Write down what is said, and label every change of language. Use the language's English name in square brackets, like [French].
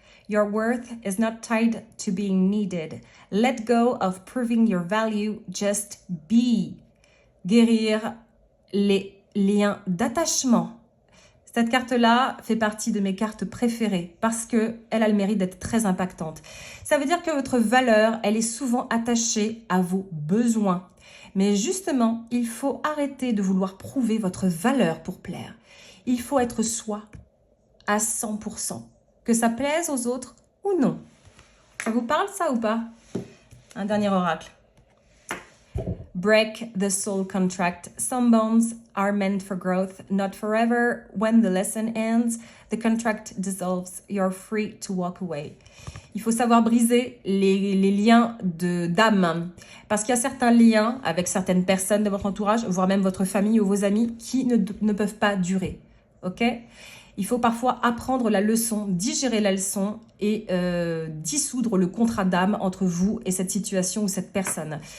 [English] Your worth is not tied to being needed. Let go of proving your value. Just be. [French] Guérir les liens d'attachement. Cette carte-là fait partie de mes cartes préférées parce qu'elle a le mérite d'être très impactante. Ça veut dire que votre valeur, elle est souvent attachée à vos besoins. Mais justement, il faut arrêter de vouloir prouver votre valeur pour plaire. Il faut être soi à 100%. Que ça plaise aux autres ou non. Ça vous parle ça ou pas? Un dernier oracle. [English] Break the soul contract. Some bonds are meant for growth, not forever. When the lesson ends, the contract dissolves. You're free to walk away. [French] Il faut savoir briser les liens d'âme. Parce qu'il y a certains liens avec certaines personnes de votre entourage, voire même votre famille ou vos amis, qui ne peuvent pas durer. Ok? Il faut parfois apprendre la leçon, digérer la leçon et dissoudre le contrat d'âme entre vous et cette situation ou cette personne.